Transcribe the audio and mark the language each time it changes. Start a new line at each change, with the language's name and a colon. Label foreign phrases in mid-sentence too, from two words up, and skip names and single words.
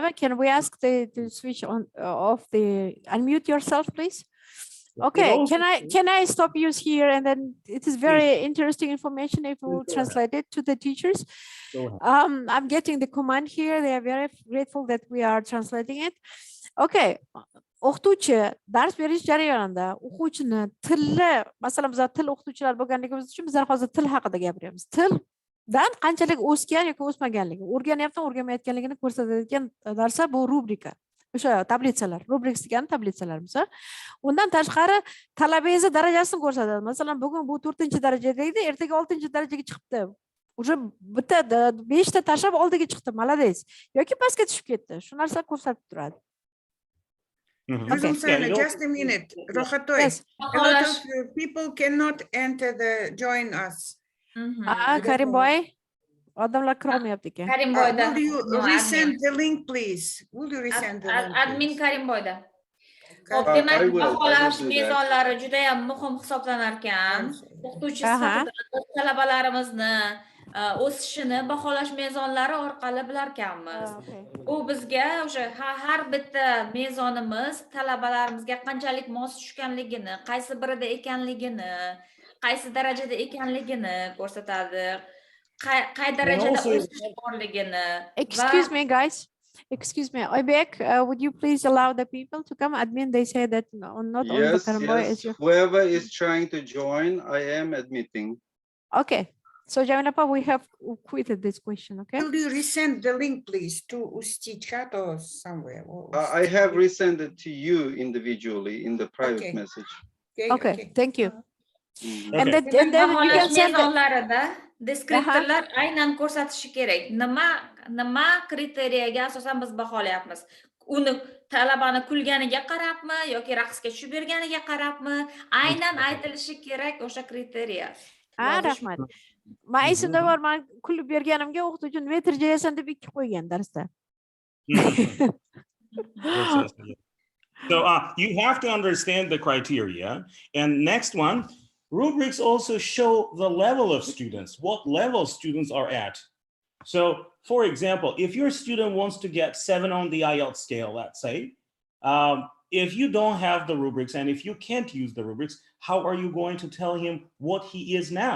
English: Can we ask to switch on off the unmute yourself, please? Okay, can I stop you here, and then it is very interesting information if we will translate it to the teachers. I'm getting the command here. They are very grateful that we are translating it. Okay.
Uzbek: O'qituvchi dars berish jarayonida o'quvchini tilni, masalan biz til o'qituvchilar bo'lganligimiz uchun bizlar hozir til haqida gapiramiz. Tildan qanchalik o'sgan yoki o'smaganligi, o'rganyapti, o'rganmayotganligini ko'rsatadigan narsa bu rubrika. O'sha tablitsalar, rubrics degan tablitsalarimiz. Undan tashqari talabangiz darajasini ko'rsatadi. Masalan, bugun bu 4-darajada edi, ertaga 6-darajaga chiqibdi. O'sha bitta 5 ta tashlab oldiga chiqdi, malades. Yoki pastga tushib ketdi. Shu narsa ko'rsatib turadi.
English: Just a minute, Rohatoy. Yes. A lot of people cannot enter join us.
Uzbek: Karim boy, odamlar kirolmayapti ekan. Karim boyda.
English: Will you resend the link, please? Will you resend the link?
Uzbek: Admin Karim boyda. Demak, baholash mezonlari juda ham muhim hisoblanar ekan. O'qituvchi sifatida talabalarimizni o'sishini baholash mezonlari orqali bilar ekanmiz. Bu bizga o'sha har bitta mezonimiz talabalarimizga qanchalik mos tushganligini, qaysi birida ekanligini, qaysi darajada ekanligini ko'rsatadi. Qay darajada o'sish borligini.
English: Excuse me, guys. Excuse me, Oybek, would you please allow the people to come? Admin, they say that not only the Karamboy is your... Whoever is trying to join, I am admitting. Okay. So, Jaminapa, we have quitted this question, okay? Will you resend the link, please, to Usti chat or somewhere? I have resent it to you individually in the private message. Okay, thank you. Mm-hmm. And then you can send
Uzbek: deskriptorlar aynan ko'rsatishi kerak. Nima kriteriyaga asosan biz baholayapmiz? Uni talabani kulganiga qarabmi yoki raqsga tushib berganiga qarabmi? Aynan aytilishi kerak o'sha kriteriya. Rahmat. Men esimda bor, men kulib berganimga o'qituvchi nima terjayasan deb 2 qo'ygan darsda.
English: So you have to understand the criteria. And next one, rubrics also show the level of students, what level students are at. So for example, if your student wants to get 7 on the IELTS scale, let's say, if you don't have the rubrics and if you can't use the rubrics, how are you going to tell him what he is now?